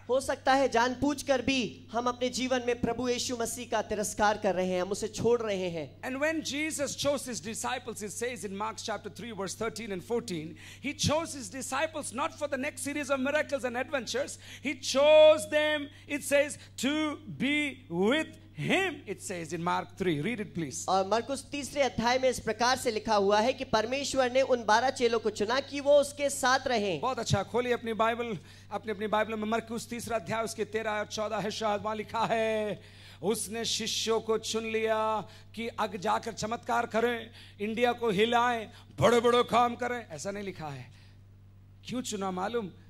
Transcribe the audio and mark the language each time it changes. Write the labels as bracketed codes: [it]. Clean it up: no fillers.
[hi] हो सकता है जानबूझकर भी हम अपने जीवन में प्रभु यीशु मसीह का तिरस्कार कर रहे हैं, हम उसे छोड़ रहे हैं. [en] And when Jesus chose his disciples, it says in Mark chapter 3 verse 13 and 14, he chose his disciples not for the next series of miracles and adventures. He chose them, it says, to be with him, it says in Mark 3. Read it please. [hi] और मरकुस तीसरे अध्याय में इस प्रकार से लिखा हुआ है कि परमेश्वर ने उन 12 चेलों को चुना कि वो उसके साथ रहें. बहुत अच्छा, खोलिए अपनी बाइबल में मरकुस तीसरा अध्याय उसके 13 और 14 है शायद. वहां लिखा है, उसने शिष्यों को चुन लिया कि आगे जाकर चमत्कार करें, इंडिया को हिलाएं, बड़े बड़े काम करें. ऐसा नहीं लिखा है. क्यों चुना मालूम?